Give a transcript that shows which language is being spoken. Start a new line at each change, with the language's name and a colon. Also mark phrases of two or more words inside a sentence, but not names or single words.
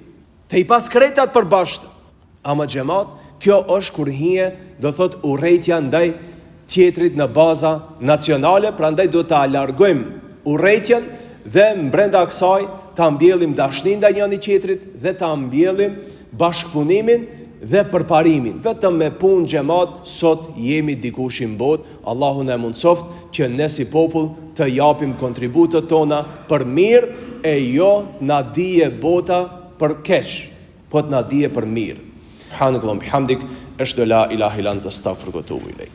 Albanian: Te i pas krejtat për bashkë. Ama xhamat, kjo është kur hije, do thot urrejtja ndaj tjetrit në baza nacionale, prandaj do ta largojmë urrejtjen dhe brenda kësaj ta mbjellim dashnin ndaj njëri tjetrit dhe ta mbjellim bashkëpunimin dhe përparimin. Vetëm me punë xhamat sot jemi dikush i botë. Allahu na mundsoft që ne si popull të japim kontributet tona për mirë e jo na dije bota për keq, po të na dije për mirë.
Arabic: سبحان الله بحمدك، أشهد أن لا إله إلا أنت أستغفرك وأتوب إليك.